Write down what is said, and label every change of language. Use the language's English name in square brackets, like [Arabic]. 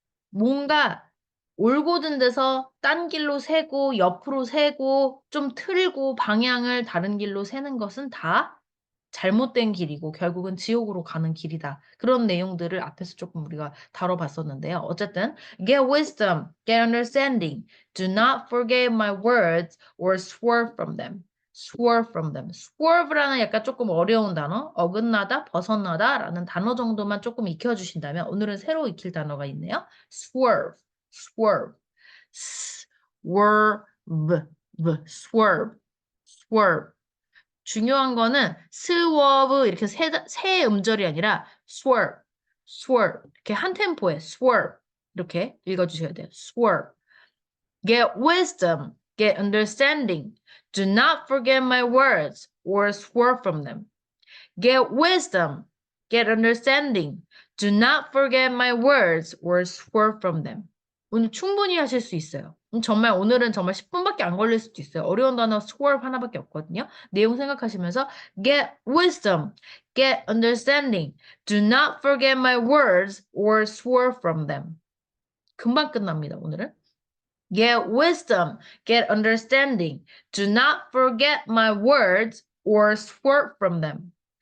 [Korean] 뭔가 올곧은 데서 딴 길로 새고 옆으로 새고 좀 틀고 방향을 다른 길로 새는 것은 다 잘못된 길이고 결국은 지옥으로 가는 길이다. 그런 내용들을 앞에서 조금 우리가 다뤄봤었는데요. [English] 어쨌든 get wisdom, get understanding. Do not forget my words or swerve from them. swerve from them. [Korean] swerve라는 약간 조금 어려운 단어, 어긋나다, 벗어나다라는 단어 정도만 조금 익혀주신다면 오늘은 새로 익힐 단어가 있네요. [English] swerve, swerve, swerve, swerve, swerve. [Korean] 중요한 거는 swerve 이렇게 세 음절이 아니라 swerve, swerve 이렇게 한 템포에 swerve 이렇게 읽어주셔야 돼요. [English] swerve. Get wisdom, get understanding. Do not forget my words or swerve from them. Get wisdom, get understanding. Do not forget my words or swerve from them. [Korean] 오늘 충분히 하실 수 있어요. 정말 오늘은 정말 10분밖에 안 걸릴 수도 있어요. 어려운 단어 swerve 하나밖에 없거든요. [English] 내용 생각하시면서 get wisdom, get understanding. Do not forget my words or swerve from them. 금방 끝납니다, 오늘은. Get wisdom, get understanding. Do not forget my words or swerve from them.